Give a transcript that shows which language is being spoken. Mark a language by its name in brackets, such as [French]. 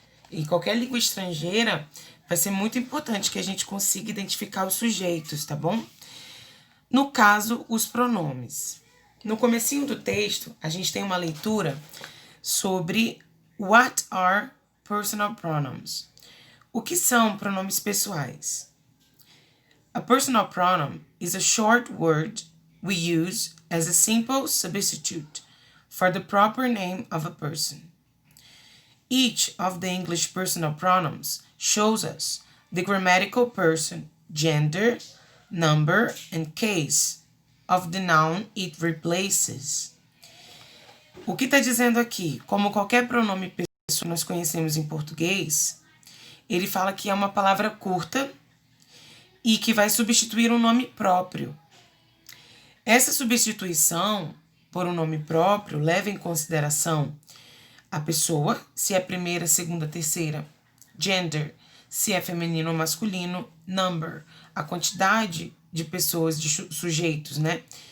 [Portuguese] E qualquer língua estrangeira vai ser muito importante que a gente consiga identificar os sujeitos, tá bom? No caso, os pronomes. No comecinho do texto, a gente tem uma leitura sobre [English] what are personal pronouns. [Portuguese] O que são pronomes pessoais? [English] A personal pronoun is a short word we use as a simple substitute for the proper name of a person. Each of the English personal pronouns shows us the grammatical person, gender, number, and case of the noun it replaces. [Portuguese] O que está dizendo aqui? Como qualquer pronome pessoal nós conhecemos em português, ele fala que é uma palavra curta e que vai substituir um nome próprio. Essa substituição por um nome próprio leva em consideração a pessoa, se é primeira, segunda, terceira, gender, se é feminino ou masculino, number, a quantidade de pessoas, de sujeitos, né?